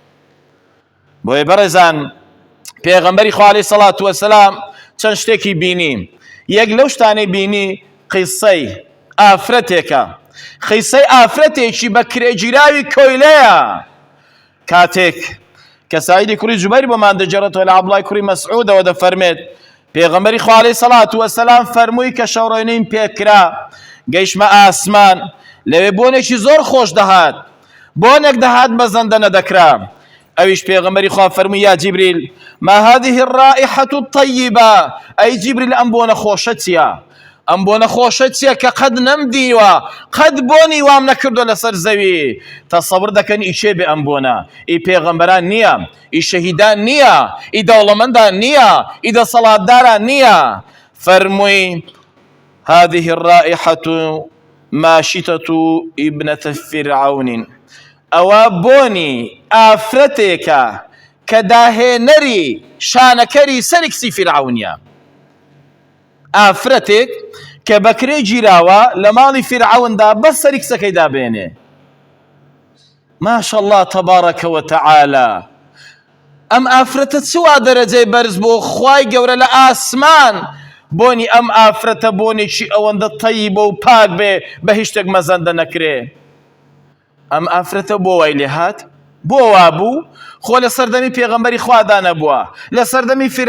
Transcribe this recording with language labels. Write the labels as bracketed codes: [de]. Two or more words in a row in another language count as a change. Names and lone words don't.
[ckb] بۆیە بەڕێزان پێغەمبەری خوا [ar] عەلەیهی سەڵات وەسەلام [ckb] چەند شتێکی بینی یەک لەو شتانەی بینی قیسەی ئافرەتێکە قیسەی ئافرەتێکی بە کرێگیراوی کۆیلەیە کاتێک کە سعیدی کوڕی جوبەیر بۆمان دەجێڕێتەوە لە عەبدوڵای کوڕی مەسعوودەوە دەفەرمێت پێغەمبەری خوا [ar] عەلەیهی سەڵات وەسەلام [ckb] فەرمووی کە شەوڕێنەیم پێکرا گەیشتمە ئاسمان لەوێ بۆنێکی زۆر خۆش دەهات بۆنێک دەهات بە زەندە نەدەکرا ئەویش پێغەمبەری خوا فەرمووی [ar] یا جیبریل ما هذه الرائحة الطيبة [ckb] ئەی جیبریل ئەم بۆنە خۆشە چییە ئەم بۆنە خۆشە چییە کە قەت نەمدیوە قەت بۆنی وام نەکردووە لەسەر زەوی تەسەوڕ دەکەن ئیچێ بێ ئەم بۆنە ئی پێغەمبەران نییە ئی شەهیدان نییە ئی دەوڵەمەندان نییە ئی دەسەڵاتداران نییە فەرمووی [ar] هذه الرائحة ماشطة ابنة فرعون [ckb] ئەوە بۆنی ئافرەتێکە کە داهێنەری شانەکەری سەری کچی فرعونیە ئافرەتێک کە بەکرێ گیراوە لە ماڵی فرعوندا بەس سەری کچەکەی دابێنێ [ar] ماشاء الله تبارك وتعالى [ckb] ئەم ئافرەتە چوا دەرەجەی بەرز بۆ خوای گەورە لە ئاسمان بۆنی ئەم ئافرەتە بۆنێکی ئەوەندە تەیب و پاک بێ بە هیچ شتێک مەزەندە نەکرێ ئەم ئافرەتە بۆ وای لێ هات بۆ وا بوو خۆ لە سەردەمی پێغەمبەری خوادا نەبووە لە سەردەمی فرعون